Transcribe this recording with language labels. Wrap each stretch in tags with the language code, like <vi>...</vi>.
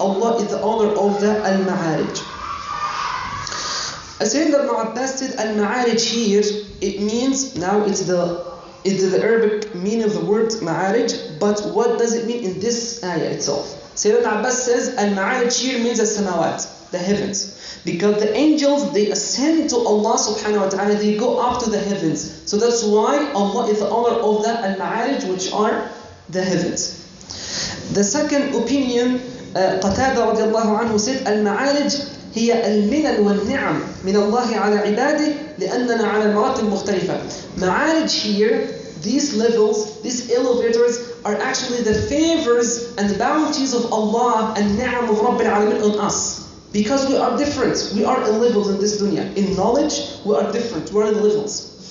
<en>Allah is the owner of the Al-Ma'arij. Sayyidina Ibn Abbas said Al-Ma'arij here, it means, now it's the Arabic meaning of the word Ma'arij, but what does it mean in this ayah itself? Sayyidina Ibn Abbas says Al-Ma'arij here means As-Samawat, the heavens. Because the angels, they ascend to Allah subhanahu wa ta'ala, they go up to the heavens. So that's why Allah is the owner of the Al-Ma'arij, which are the heavens. The second opinion, Qatada radiallahu anhu said, Al-Ma'arij</en> <ar>هي المنن والنعم من الله على عباده لأننا على المراتب المختلفة.</ar> <en>Ma'arij here, these levels, these elevators are actually the favors and the bounties of Allah and ni'am of Rabbil Alamin on us. Because we are different. We are in levels in this dunya. In knowledge, we are different. We are in levels.</en>